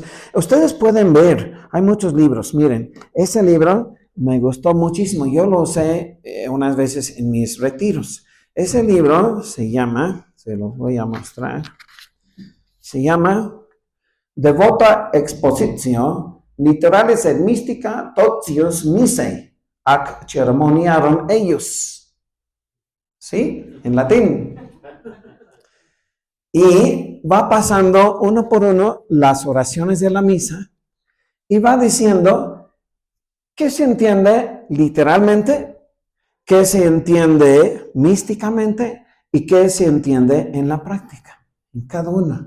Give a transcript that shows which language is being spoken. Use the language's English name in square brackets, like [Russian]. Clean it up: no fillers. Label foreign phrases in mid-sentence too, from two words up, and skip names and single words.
[Spanish] Ustedes pueden ver, hay muchos libros. Miren, ese libro me gustó muchísimo. Yo lo usé unas veces en mis retiros. Ese libro se llama, se los voy a mostrar, se llama Devota Expositio Literalis et Mystica Totius Missae ac Ceremoniarum eius. ¿Sí? En latín. Y va pasando uno por uno las oraciones de la misa y va diciendo qué se entiende literalmente, qué se entiende místicamente y qué se entiende en la práctica, en cada una.